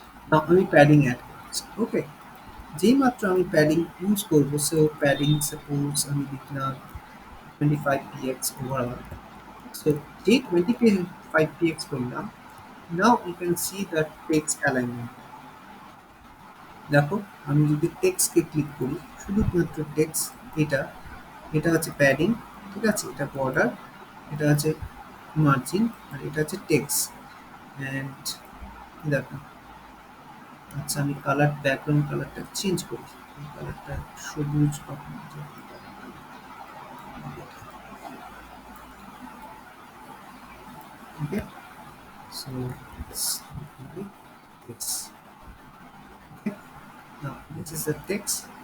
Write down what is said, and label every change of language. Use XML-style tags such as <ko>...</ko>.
<bn>নাও আমি padding add করছি। ওকে, যেই মাত্র আমি প্যাডিং ইউজ করবো, সো প্যাডিং সাপোজ আমি লিখলাম 25 px ওভারঅল।</bn> <en>So</en> <bn>যেই 25 px করলাম,</bn> <en>now you can see the text alignment.</en> <bn>দেখো, আমি যদি টেক্সটকে ক্লিক করি, শুধুমাত্র টেক্সট, এটা এটা হচ্ছে প্যাডিং, ঠিক আছে, এটা বর্ডার, এটা হচ্ছে মার্জিন, আর এটা হচ্ছে টেক্সট। অ্যান্ড দেখো, আচ্ছা আমি কালার, ব্যাকগ্রাউন্ড কালারটা চেঞ্জ করি, কালারটা সবুজ কখন, ওকে, so</bn> <en>this, okay, now this is the text.</en>